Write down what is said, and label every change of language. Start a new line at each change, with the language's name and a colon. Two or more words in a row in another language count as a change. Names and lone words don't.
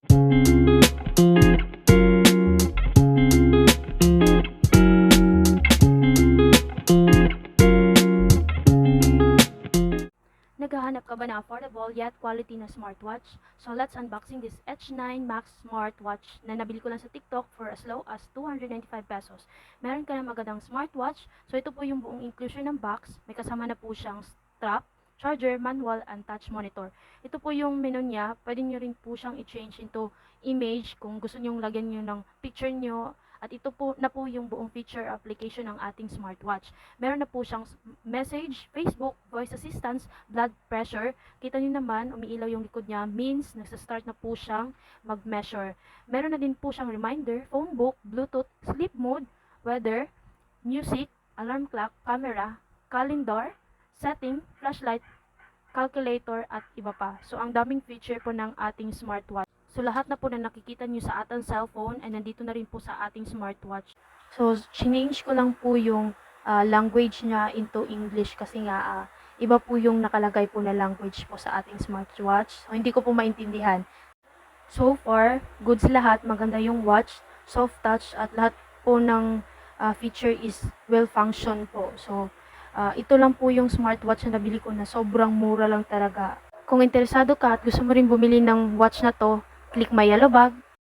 Filipino: Naghahanap ka ba ng
English: affordable yet quality
Filipino: na smartwatch?
English: So let's unboxing this H9 Max smartwatch
Filipino: na nabili ko lang sa TikTok
English: for as low as 295 pesos.
Filipino: Meron ka na magandang smartwatch. So ito po yung buong inclusion ng box. May kasama na po siyang
English: strap, charger, manual, and touch monitor.
Filipino: Ito po yung menu niya. Pwede nyo rin po siyang i-change into image kung gusto nyo lagyan nyo ng picture nyo. At ito po na po yung buong
English: feature application
Filipino: ng ating smartwatch. Meron na po siyang
English: message, Facebook, voice assistance, blood pressure.
Filipino: Kita niyo naman, umiilaw yung likod niya, means nagsa-start na po siyang mag-measure. Meron na din po siyang
English: reminder, phone book, Bluetooth, sleep mode, weather, music, alarm clock, camera, calendar, setting,
Filipino: flashlight, calculator, at iba pa. So, ang daming feature po ng ating smartwatch. So, lahat na po na nakikita nyo sa ating cellphone ay nandito na rin po sa ating smartwatch. So, change ko lang po yung language niya into English kasi nga iba po yung nakalagay po na language po sa ating smartwatch. So, hindi ko po maintindihan.
English: So far,
Filipino: goods lahat. Maganda yung watch,
English: soft touch,
Filipino: at lahat po ng feature is
English: well function
Filipino: po. So, ito lang po yung smartwatch na nabili ko na sobrang mura lang talaga. Kung interesado ka at gusto mo rin bumili ng watch na to,
English: click my yellow bag